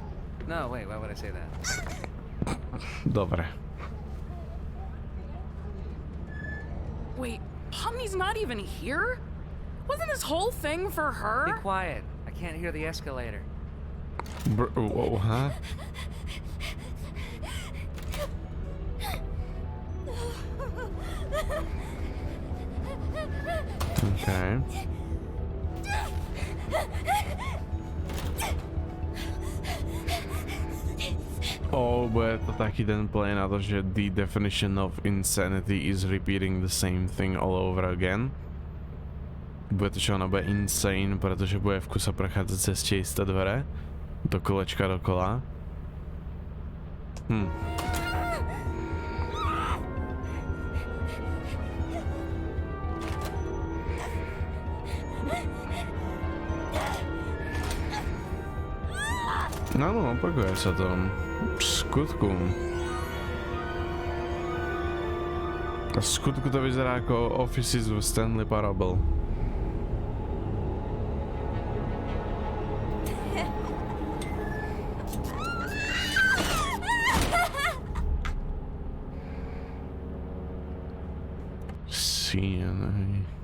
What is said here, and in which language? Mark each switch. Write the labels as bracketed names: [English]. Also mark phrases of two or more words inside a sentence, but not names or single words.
[English] No, wait, why would I say that? [Slovak] Dobre. [English] Wait, Pomni's not even here? Wasn't this whole thing for Be her? quiet. I can't hear the escalator. Whoa, huh? Okay. [Slovak] Oh, bude to taký ten play na to, že [English] the definition of insanity is repeating the same thing all over again. [Slovak] Bude to, že ona bude insane, pretože bude v kuse prechádzať cez tie isté dvere. Do kolečka dokola. No, opakuje sa to. V skutku. A v skutku to vyzerá ako Offices v Stanley Parable. CNA.